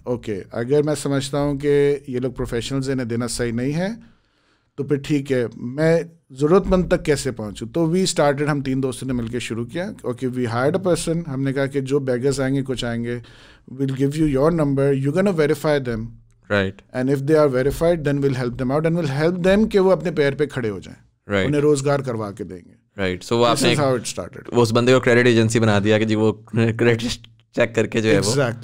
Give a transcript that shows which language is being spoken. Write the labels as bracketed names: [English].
[Urdu] Okay اگر میں سمجھتا ہوں کہ یہ لوگ پروفیشنلز انہیں دینا صحیح نہیں ہے تو پھر ٹھیک ہے, میں ضرورت مند تک کیسے پہنچوں. تو وی اسٹارٹیڈ, ہم 3 دوستوں نے مل کے شروع کیا. Okay [English] we hired a person, [Urdu] ہم نے کہا کہ جو بیگرز آئیں گے کچھ آئیں گے, [English] we'll give you your number, you're going to verify them, right, and if they are verified then we'll help them out and we'll help them [Urdu] کہ وہ اپنے پیر پہ کھڑے ہو جائیں, [English] right, [Urdu] انہیں روزگار کروا کے دیں گے, right. So وہ آپ نے [English] how it started, [Urdu] وہ اس بندے کو کریڈٹ ایجنسی بنا دیا کہ جی وہ کریڈٹ چیک کر کے جو ہے وہ